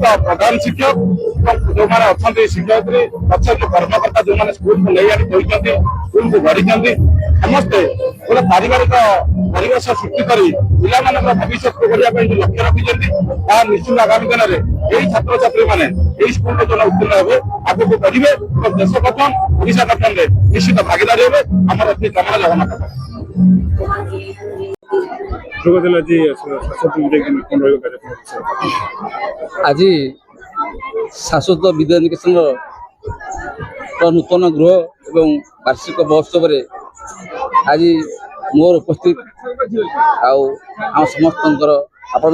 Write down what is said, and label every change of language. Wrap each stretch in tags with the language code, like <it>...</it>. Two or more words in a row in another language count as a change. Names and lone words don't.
<or>ପ୍ରଧାନ ଶିକ୍ଷକ ଏବଂ ଯୋଉମାନେ ଅଛନ୍ତି ଶିକ୍ଷୟିତ୍ରୀ ଅଛନ୍ତି କର୍ମକର୍ତ୍ତା ଯୋଉମାନେ ସ୍କୁଲକୁ ନେଇ ଆଣି କହିଛନ୍ତି ସ୍କୁଲକୁ ଗଢିଛନ୍ତି ସମସ୍ତେ ଗୋଟେ ପାରିବାରିକ ପରିବେଶ ସୃଷ୍ଟି କରି ପିଲାମାନଙ୍କର ଭବିଷ୍ୟତକୁ ଗଢିବା ପାଇଁ ଯୋଉ ଲକ୍ଷ୍ୟ ରଖିଛନ୍ତି ତାହା ନିଶ୍ଚିତ ଆଗାମୀ ଦିନରେ ଏଇ ଛାତ୍ରଛାତ୍ରୀମାନେ ଏଇ ସ୍କୁଲରେ ଯୋଉ ଉତ୍ତୀର୍ଣ୍ଣ ହେବେ ଆଗକୁ ବଢିବେ ଏବଂ ଦେଶ ଗଠନ ଓଡ଼ିଶା ଗଠନରେ ନିଶ୍ଚିତ ଭାଗିଦାରୀ ହେବେ ଆମର ଏଠି କାମନା ଜଗନ୍ନାଥ ଆଜି ଶାଶ୍ୱତ ବିଦ୍ୟାନିକେତନ ନୂତନ ଗୃହ ଏବଂ ବାର୍ଷିକ ମହୋତ୍ସବରେ ଆଜି ମୋର ଉପସ୍ଥିତ ଆମ ସମସ୍ତ ଆପଣ</or>